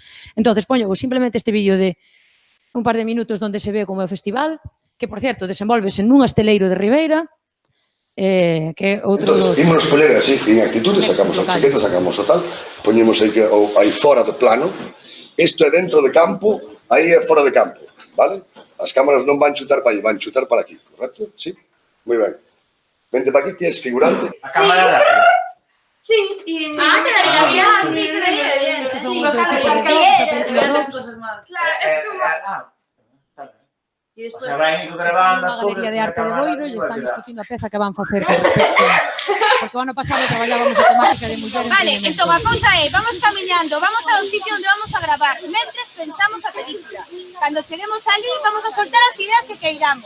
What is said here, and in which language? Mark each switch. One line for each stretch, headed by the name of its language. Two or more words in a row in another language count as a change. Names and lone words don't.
Galician: Entón, poño simplemente este vídeo de un par de minutos onde se ve como é o festival, que, por certo, desenvolvese nun esteleiro de Ribeira, que é outro dos... Entón, ímonos poñer así, en actitude, sacamos a etiqueta, sacamos o tal, poñemos aí fora do plano, isto é dentro de campo, aí é fora de campo, vale? As cámaras non van chutar para aí, van chutar para aquí, correcto? Sí? Moi ben. Vente para aquí, ti és figurante. A cámara rápida.
Spanish: Sí, y quedaría bien, sí, quedaría bien. Estos son los de equipo de dos. Claro, es como... Y después... O sea,
Galician: vai grabando... Unha galería de arte de Boiro e están discutindo a peza que van facer con respecto porque o ano pasado traballábamos a temática de muller Vale, emprendemento. entón a cousa é, vamos camiñando, vamos ao sitio onde vamos a gravar, mentres pensamos a película. Cando cheguemos ali, vamos a soltar as ideas que queiramos.